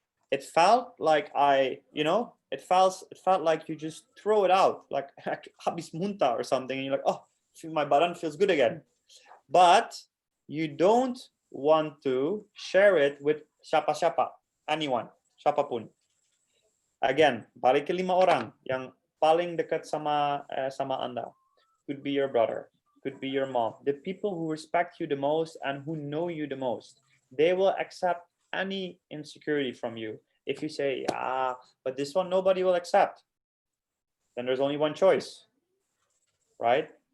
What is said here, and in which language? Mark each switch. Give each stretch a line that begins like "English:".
English: It felt like it felt like you just throw it out, like
Indonesian: habis muntah
English: or something, and you're like, oh, my
Indonesian: badan
English: feels good again. But you don't want to share it with
Indonesian: siapa-siapa,
English: anyone,
Indonesian: siapapun. Again, balik ke 5 orang yang paling dekat sama Anda.
English: Could be your brother, could be your mom, the people who respect you the most and who know you the most. They will accept any insecurity from you. If you say, yeah, but this one nobody will accept, then there's only one choice, right?